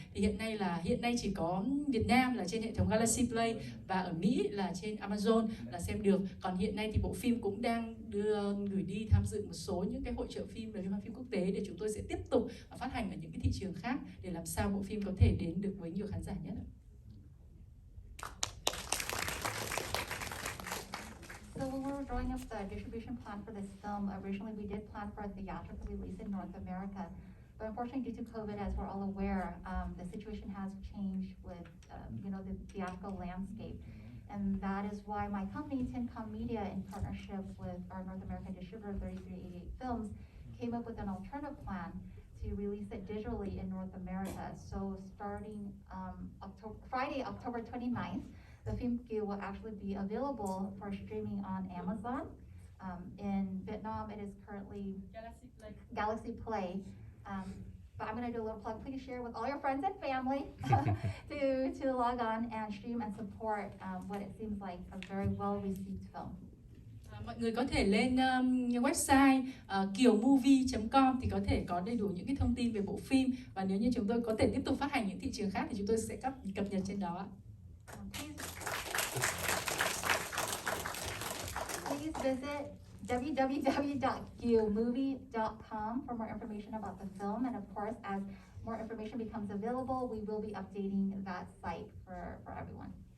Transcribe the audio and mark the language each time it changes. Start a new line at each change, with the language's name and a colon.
Vietnamese: Thì hiện nay chỉ có Việt Nam là trên hệ thống Galaxy Play và ở Mỹ là trên Amazon là xem được. Còn hiện nay thì bộ phim cũng đang gửi đi tham dự một số những cái hội chợ phim và liên hoan phim quốc tế để chúng tôi sẽ tiếp tục phát hành ở những cái thị trường khác để làm sao bộ phim có thể đến được với nhiều khán giả nhất.
English: So when we were drawing up the distribution plan for this film, originally we did plan for a theatrical release in North America. But unfortunately, due to COVID, as we're all aware, the situation has changed with the theatrical landscape. And that is why my company, Tincom Media, in partnership with our North American distributor, 3388 Films, came up with an alternative plan to release it digitally in North America. So starting Friday, October 29th, the film Kiều will actually be available for streaming on Amazon. In Vietnam, it is currently Galaxy Play. But I'm going to do a little plug. Please share with all your friends and family to log on and stream and support what it seems like a very well-received film.
Vietnamese: Mọi người có thể lên website kiều.movie.com thì có thể có đầy đủ những cái thông tin về bộ phim, và nếu như chúng tôi có thể tiếp tục phát hành những thị trường khác thì chúng tôi sẽ cập nhật trên đó.
English: Please visit www.kiều.movie.com for more information about the film, and of course, as more information becomes available, we will be updating that site for everyone.